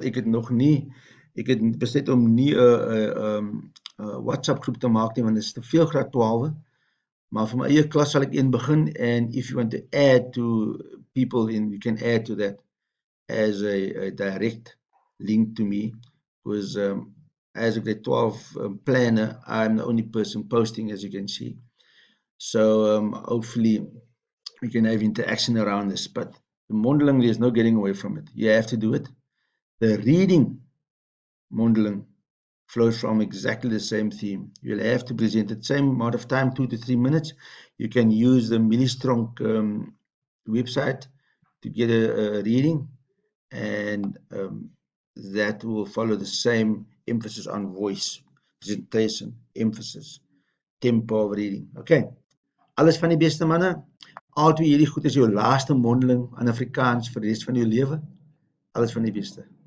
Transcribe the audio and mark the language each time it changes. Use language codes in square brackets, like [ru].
[af] Ek het besluit om nie 'n WhatsApp groep te maak nie want dit is te veel graad 12. Maar vir my eie klas sal ek een begin [en] and if you want to add to people you can add to that as a direct link to me because as a grade 12 planner, I'm the only person posting as you can see. So hopefully we can have interaction around this, but the mondeling, there's no getting away from it. You have to do it. The reading mondeling flows from exactly the same theme. You'll have to present it same amount of time, 2 to 3 minutes. You can use the Millistrong website to get a reading, and that will follow the same emphasis on voice, presentation, emphasis, tempo of reading. [af] Okay, alles van die beste manne. Al twee hierdie goed is jou laaste mondeling in Afrikaans vir die res van jou lewe. Alles van die beste.